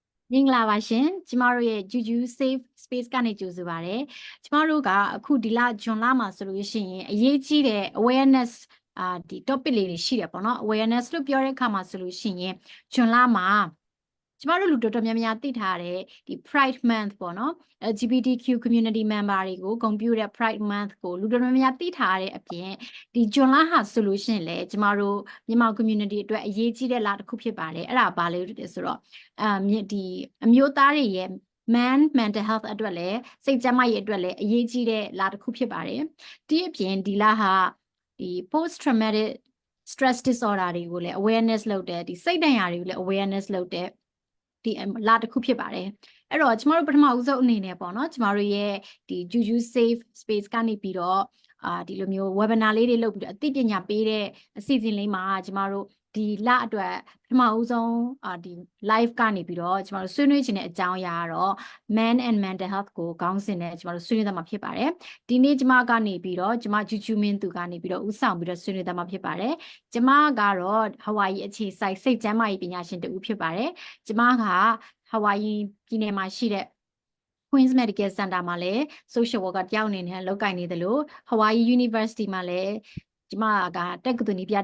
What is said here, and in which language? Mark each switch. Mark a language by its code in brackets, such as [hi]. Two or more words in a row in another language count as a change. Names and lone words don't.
[my] မင်္ဂလာပါရှင်ကျမတို့ရဲ့ Juju Safe Space ကနေကြိုဆိုပါရစေကျမတို့ကအခုဒီလဇွန်လမှာဆိုလို့ရှိရင်အရေးကြီးတဲ့ awareness ဒီ topic လေးတွေရှိတယ်ပေါ့နော် awareness လို့ပြောတဲ့အခါမှာဆိုလို့ရှိရင်ဇွန်လမှာကျမတို့လူတော်တော်များများသိထားတဲ့ဒီ Pride Month ပေါ့နော် [en] LGBTQ community member [my] တွေကိုဂုဏ်ပြုတဲ့ Pride Month ကိုလူတော်တော်များများသိထားတဲ့အပြင်ဒီဇွန်လဟာဆိုလို့ရှိရင်လေကျမတို့မြန်မာ community အတွက်အရေးကြီးတဲ့လတစ်ခု ဖြစ်ပါတယ်အဲ့ဒါဘာလဲဆိုတော့ဒီအမျိုးသားတွေရဲ့ [en] mental health [my] အတွက်လည်းစိတ်ကျန်းမာရေးအတွက်လည်းအရေးကြီးတဲ့လတစ်ခုဖြစ်ပါတယ်ဒီအပြင်ဒီလဟာဒီ [en] post traumatic stress disorder [my] တွေကိုလည်း awareness လုပ်တယ်ဒီစိတ်ဒဏ်ရာတွေကိုလည်း awareness လုပ်တယ်ဒီလာတစ်ခုဖြစ်ပါတယ်အဲ့တော့ကျမတို့ပထမဦးဆုံးအနေနဲ့ပေါ့နော်ကျမတို့ရဲ့ ဒီ Juju Safe Space ကနေပြီးတော့ဒီလိုမျိုး webinar လေးတွေလုပ်ပြီးတော့အသိပညာပေးတဲ့အစီအစဉ်လေးမှာကျမတို့ဒီလအတွက်ပထမဦးဆုံးဒီ live ကနေပြီးတော့ကျမတို့ဆွေးနွေးခြင်းတဲ့အကြောင်းအရာကတော့ [en] men and mental health [my] ကိုခေါင်းစဉ်နဲ့ကျမ တို့ဆွေးနွေးသွားမှာဖြစ်ပါတယ်ဒီနေ့ကျမကနေပြီးတော့ကျမ Juju Min သူကနေပြီးတော့ဦးဆောင်ပြီးတော့ဆွေးနွေးသွားမှာဖြစ်ပါတယ်ကျမကတော့ Hawaii အခြေစိုက်စိတ်ကျန်းမာရေးပညာရှင်တူဖြစ်ပါတယ်ကျမက Hawaii ပြည်နယ်မှာရှိတဲ့ Queen's Medical Center မှာလည်း [en] social worker [my] တယောက်အနေနဲ့လုပ်ကိုင်နေတယ်လို့ Hawaii University မှာလည်းကျမကတက္ကသိုလ်နည်းပြ